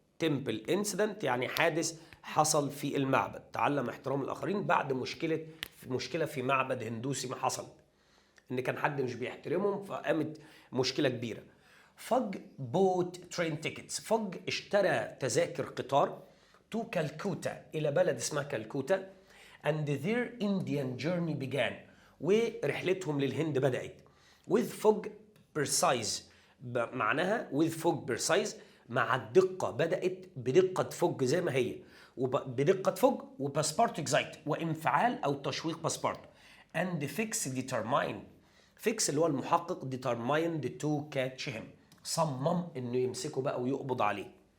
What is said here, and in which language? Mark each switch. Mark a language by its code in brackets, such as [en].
[ar] temple incident يعني حادث حصل في المعبد. تعلم احترام الآخرين بعد مشكلة في معبد هندوسي ما حصل. ان كان حد مش بيحترمهم فقامت مشكله كبيره. فج بوت ترين تيكتس، فج اشترى تذاكر قطار تو كالكوتا، الى بلد اسمها كالكوتا. [en] and their Indian journey began، [ar] ورحلتهم للهند بدأت. [en] with fog precise، [ar] معناها with fog precise، مع الدقة، بدأت بدقة فوج زي ما هي، بدقة فوج وباسبورت اكزايت، وانفعال أو تشويق باسبورت. [en] and fix determine، [ar] fix اللي هو المحقق، [en] determined to catch him، [ar] صمم إنه يمسكه بقى ويقبض عليه.